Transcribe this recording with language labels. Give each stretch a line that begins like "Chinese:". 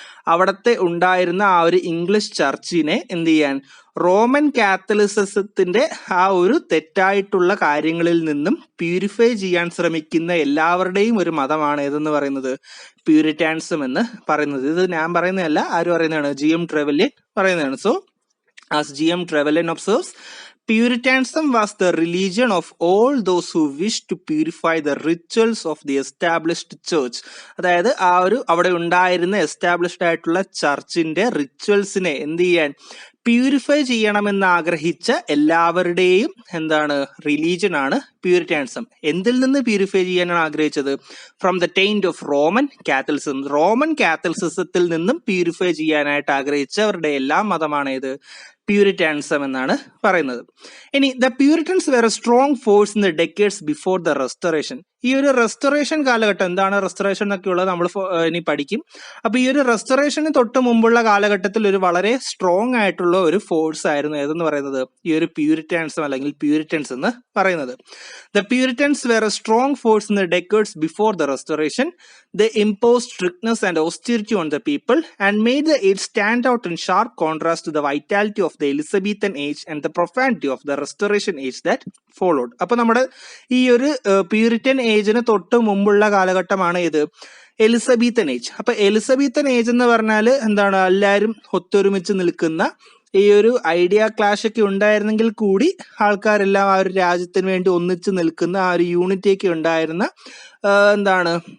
Malayalam: അവിടത്തെ ഉണ്ടായിരുന്ന ആ ഒരു ഇംഗ്ലീഷ് ചർച്ചിനെ എന്ത് ചെയ്യാൻ? റോമൻ കാത്തലിസിസത്തിന്റെ ആ ഒരു തെറ്റായിട്ടുള്ള കാര്യങ്ങളിൽ നിന്നും പ്യൂരിഫൈ ചെയ്യാൻ ശ്രമിക്കുന്ന എല്ലാവരുടെയും ഒരു മതമാണ് ഏതെന്ന് പറയുന്നത്? പ്യൂരിറ്റാനിസം എന്ന് പറയുന്നത്. ഇത് ഞാൻ പറയുന്നതല്ല, ആര് പറയുന്നതാണ്? GM ട്രെവലിയൻ പറയുന്നതാണ്.
English: So as GM Trevelyan observes, Puritanism was the religion of all those who wished to purify the rituals of the established church.
Malayalam: അതായത് ആ ഒരു അവിടെ ഉണ്ടായിരുന്ന എസ്റ്റാബ്ലിഷ്ഡ് ആയിട്ടുള്ള ചർച്ചിന്റെ റിച്വൽസിനെ എന്ത് ചെയ്യാൻ? പ്യൂരിഫൈ ചെയ്യണമെന്ന് ആഗ്രഹിച്ച എല്ലാവരുടെയും എന്താണ്? റിലീജിയൻ ആണ് പ്യൂരിറ്റാനിസം. എന്തിൽ നിന്ന് പ്യൂരിഫൈ ചെയ്യാനാണ് ആഗ്രഹിച്ചത്?
English: From the taint of Roman Catholicism.
Malayalam: Roman കാത്തലിസിസത്തിൽ നിന്നും പ്യൂരിഫൈ ചെയ്യാനായിട്ട് ആഗ്രഹിച്ചവരുടെ എല്ലാ മതമാണ് ഏത്? പ്യൂരിറ്റാനിസം എന്നാണ് പറയുന്നത്. ഇനി
English: The Puritans were a strong force in the decades before the Restoration.
Malayalam: ഈ ഒരു റെസ്റ്റോറേഷൻ കാലഘട്ടം, എന്താണ് റെസ്റ്റോറേഷൻ എന്നൊക്കെ ഉള്ളത് നമ്മൾ ഇനി പഠിക്കും. അപ്പൊ ഈ ഒരു റെസ്റ്റോറേഷന് തൊട്ട് മുമ്പുള്ള കാലഘട്ടത്തിൽ ഒരു വളരെ സ്ട്രോങ് ആയിട്ടുള്ള ഒരു ഫോഴ്സ് ആയിരുന്നു ഏതെന്ന് പറയുന്നത്? ഈ ഒരു പ്യൂരിറ്റാനിസം അല്ലെങ്കിൽ പ്യൂരിറ്റൻസ് എന്ന് പറയുന്നത്.
English: The Puritans were a strong force in the decades before the Restoration. They imposed strictness and austerity on the people and made the age stand out in sharp contrast to the vitality of the Elizabethan age and the profanity of the Restoration age that followed.
Malayalam: അപ്പൊ നമ്മുടെ ഈ ഒരു Puritan ഏജിന് തൊട്ട് മുമ്പുള്ള കാലഘട്ടമാണ് ഇത്? Elizabethan age. അപ്പൊ Elizabethan age എന്ന് പറഞ്ഞാൽ എന്താണ്? എല്ലാവരും ഒത്തൊരുമിച്ച് നിൽക്കുന്ന ഈ ഒരു ഐഡിയ ക്ലാഷ് ഒക്കെ ഉണ്ടായിരുന്നെങ്കിൽ കൂടി ആൾക്കാരെല്ലാം ആ ഒരു രാജ്യത്തിന് വേണ്ടി ഒന്നിച്ച് നിൽക്കുന്ന ആ ഒരു യൂണിറ്റി ഒക്കെ ഉണ്ടായിരുന്ന എന്താണ്?